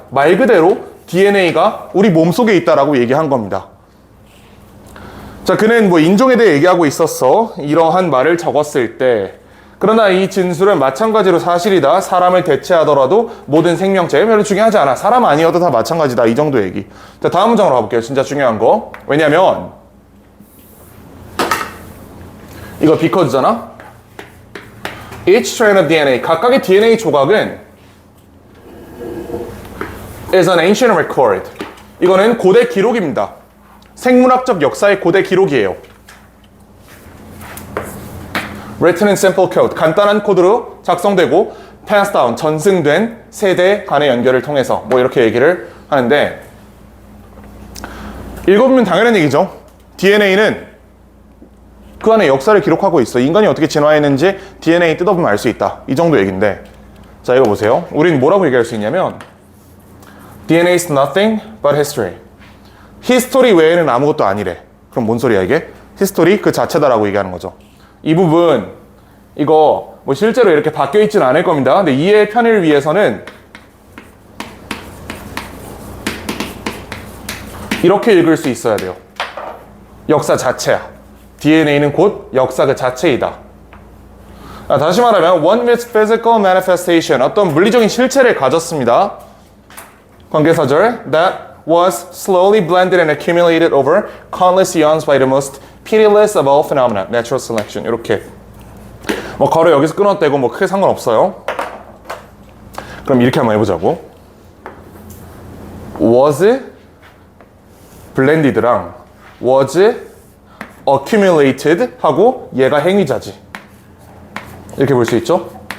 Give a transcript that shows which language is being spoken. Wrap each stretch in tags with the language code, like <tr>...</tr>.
<ko>말 그대로 DNA가 우리 몸속에 있다라고 얘기한 겁니다. 자, 그는 뭐 인종에 대해 얘기하고 있었어. 이러한 말을 적었을 때. 그러나 이 진술은 마찬가지로 사실이다. 사람을 대체하더라도 모든 생명체 별로 중요하지 않아. 사람 아니어도 다 마찬가지다. 이 정도 얘기. 자, 다음 문장으로 가볼게요. 진짜 중요한 거. 왜냐면 이거 because잖아.</ko> <en>Each strand of DNA,</en> <ko>각각의 DNA 조각은</ko> <en>is an ancient record.</en> <ko>이거는 고대 기록입니다. 생물학적 역사의 고대 기록이에요.</ko> <en>written in simple code.</en> <ko>간단한 코드로 작성되고</ko> <en>passed down,</en> <ko>전승된 세대 간의 연결을 통해서 뭐 이렇게 얘기를 하는데 읽어보면 당연한 얘기죠. DNA는 그 안에 역사를 기록하고 있어. 인간이 어떻게 진화했는지 DNA 뜯어보면 알 수 있다. 이 정도 얘기인데 자 이거 보세요. 우리는 뭐라고 얘기할 수 있냐면</ko> <en>DNA is nothing but history.</en> <ko>히스토리 외에는 아무것도 아니래. 그럼 뭔 소리야 이게? 히스토리 그 자체다라고 얘기하는 거죠. 이 부분 이거 뭐 실제로 이렇게 바뀌어 있지는 않을 겁니다. 근데 이해의 편의를 위해서는 이렇게 읽을 수 있어야 돼요. 역사 자체야. DNA는 곧 역사 그 자체이다. 다시 말하면</ko> <en>one with physical manifestation,</en> <ko>어떤 물리적인 실체를 가졌습니다.</ko> <en>관계사절 that was slowly blended and accumulated over countless eons by the most pitiless of all phenomena, natural selection.</en> <ko>이렇게 뭐 괄호 여기서 끊어떼고 뭐 크게 상관없어요. 그럼 이렇게 한번 해보자고. was blended랑 was accumulated 하고 얘가 행위자지. 이렇게 볼 수 있죠?</ko>